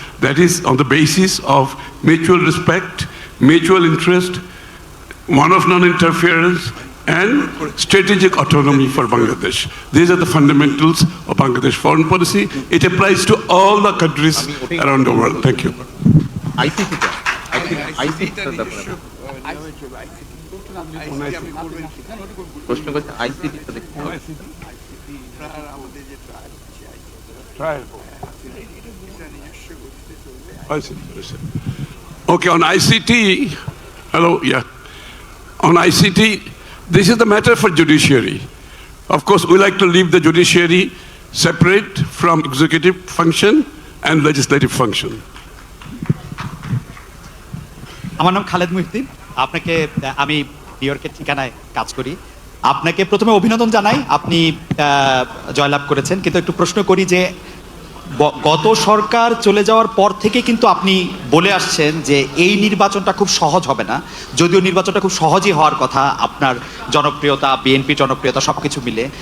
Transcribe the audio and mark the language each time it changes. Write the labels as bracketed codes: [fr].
[en] That is on the basis of mutual respect, mutual interest, one of non-interference, and strategic autonomy for Bangladesh. These are the fundamentals of Bangladesh foreign policy. It applies to all the countries around the world. Thank you. [bn] ICT তে ICT তে ব্যাপারে প্রশ্ন করতে ICT তে দেখতে হবে। [en] Okay, on ICT, hello, yeah. On ICT, this is the matter for judiciary. Of course, we like to leave the judiciary separate from executive function and legislative function. [bn] আমার নাম খালেদ মুহিউদ্দিন। আপনাকে আমি নিউ ইয়র্কের ঠিকানায় কাজ করি। আপনাকে প্রথমে অভিনন্দন জানাই, আপনি জয়লাভ করেছেন। কিন্তু একটু প্রশ্ন করি যে গত সরকার চলে যাওয়ার পর থেকে কিন্তু আপনি বলে আসছেন যে এই নির্বাচনটা খুব সহজ হবে না, যদিও নির্বাচনটা খুব সহজই হওয়ার কথা, আপনার জনপ্রিয়তা, বিএনপি জনপ্রিয়তা সব কিছু মিলে।